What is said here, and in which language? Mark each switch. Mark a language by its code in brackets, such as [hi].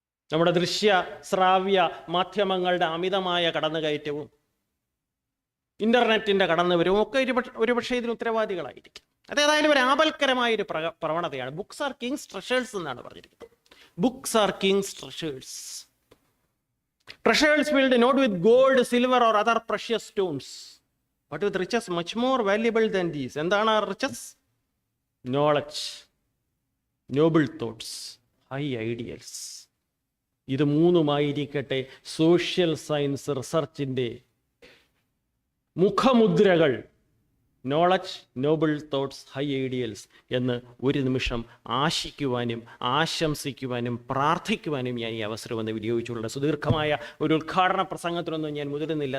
[ml] നമ്മുടെ ദൃശ്യ ശ്രാവ്യ മാധ്യമങ്ങളുടെ അമിതമായ കടന്നുകയറ്റവും ഇന്റർനെറ്റിന്റെ കടന്നുവരവും ഒക്കെ ഒരുപക്ഷെ ഇതിന് ഉത്തരവാദികളായിരിക്കും. അതേതായാലും ഒരു ആപൽക്കരമായൊരു പ്രവണതയാണ്. [en] books are kings treasures [ml] എന്നാണ് പറഞ്ഞിരിക്കുന്നത്. [en] Books are kings treasures. Treasures filled not with gold, silver or other precious stones, but with riches much more valuable than these. [ml] എന്താണ് ആ riches? [en] Knowledge, noble thoughts, high ideals. [ml] ഇത് മൂന്നുമായിരിക്കട്ടെ social science റിസർച്ചിൻ്റെ മുഖമുദ്രകൾ [en] knowledge, noble thoughts, high ideals [ml] എന്ന് ഒരു നിമിഷം ആശിക്കുവാനും ആശംസിക്കുവാനും പ്രാർത്ഥിക്കുവാനും ഞാൻ ഈ അവസരം ഒന്ന് വിനിയോഗിച്ചുള്ള സുദീർഘമായ ഒരു ഉദ്ഘാടന പ്രസംഗത്തിനൊന്നും ഞാൻ മുതിരുന്നില്ല.